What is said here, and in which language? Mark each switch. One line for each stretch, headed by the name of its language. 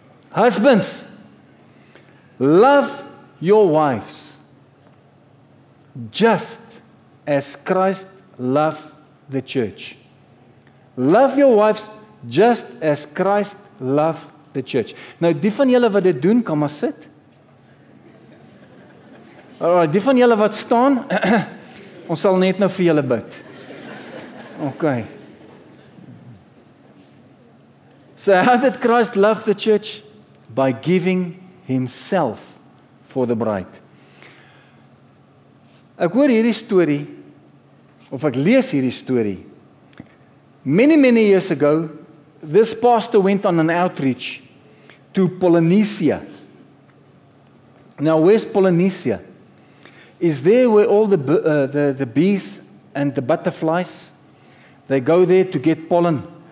English: Husbands, love your wives just as Christ loved the church. Love your wives just as Christ loved the church.
Afrikaans: Nou, die van julle wat dit doen, kan maar sit. Alright, die van julle wat staan, ons sal net nou vir julle bid.
English: Okay. So how did Christ love the church? By giving himself for the bride.
Afrikaans: Ek hoor hierdie storie, of ek lees hierdie storie.
English: Many years ago, this pastor went on an outreach to Polynesia. Now, where's Polynesia? Is there where all the bees and the butterflies, they go there to get pollen?